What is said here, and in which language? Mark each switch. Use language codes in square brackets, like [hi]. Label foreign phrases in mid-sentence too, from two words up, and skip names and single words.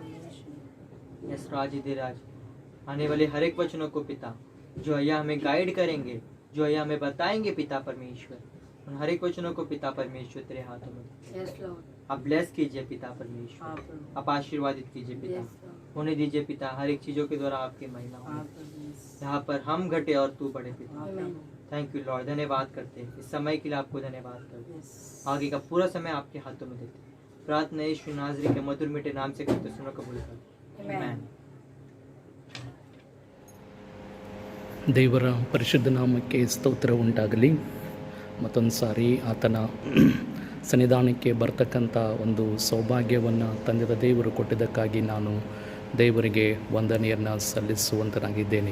[hi] यस राज, आने वाले हर एक वचनों को पिता, जो अय्या हमें गाइड करेंगे, जो अय्या हमें बताएंगे पिता परमेश्वर, उन हर एक वचनों को पिता परमेश्वर तेरे हाथों में आप ब्लेस कीजिए पिता परमेश्वर, आप आशीर्वादित कीजिए पिता, होने दीजिए पिता हर एक चीजों के द्वारा आपकी महिमा हो, यहाँ पर हम घटे और तू बढ़े पिता। [en] thank you Lord, [hi] धन्यवाद करते हैं इस समय के लिए, आपको धन्यवाद करते हैं। आगे का पूरा समय आपके हाथों में देते हैं। प्रार्थना यीशु नाज़री के मधुर मीठे नाम से करते, सुनो कबूल कर। आमीन। [kn] ದೇವರ ಪರಿಶುದ್ಧ ನಾಮಕ್ಕೆ ಸ್ತೋತ್ರ ಉಂಟಾಗಲಿ. ಮತ್ತೊಂದು ಸಾರಿ ಆತನ ಸನ್ನಿಧಾನಕ್ಕೆ ಬರ್ತಕ್ಕಂಥ ಒಂದು ಸೌಭಾಗ್ಯವನ್ನು ತಂದೆಯ ದೇವರು ಕೊಟ್ಟಿದ್ದಕ್ಕಾಗಿ ನಾನು ದೇವರಿಗೆ ವಂದನೆಯನ್ನು ಸಲ್ಲಿಸುವಂತನಾಗಿದ್ದೇನೆ.